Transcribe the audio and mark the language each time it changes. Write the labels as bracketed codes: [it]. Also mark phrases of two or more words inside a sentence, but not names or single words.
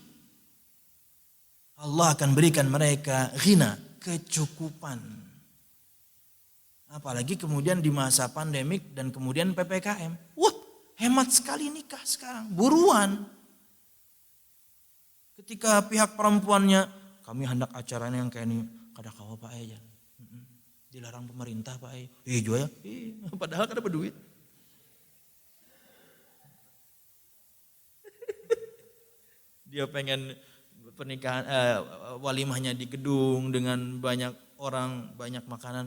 [id] Allah akan berikan mereka ghina, kecukupan. Apalagi kemudian di masa pandemik dan kemudian PPKM. Wah, hemat sekali nikah sekarang, buruan. Ketika pihak perempuannya, kami hendak acaranya yang kayak ini, [bjn] kada kawa Pak aja. [id] Dilarang pemerintah Pak aja. Juga ya, padahal kada berduit. Dia pengen pernikahan walimahnya di gedung dengan banyak orang, banyak makanan.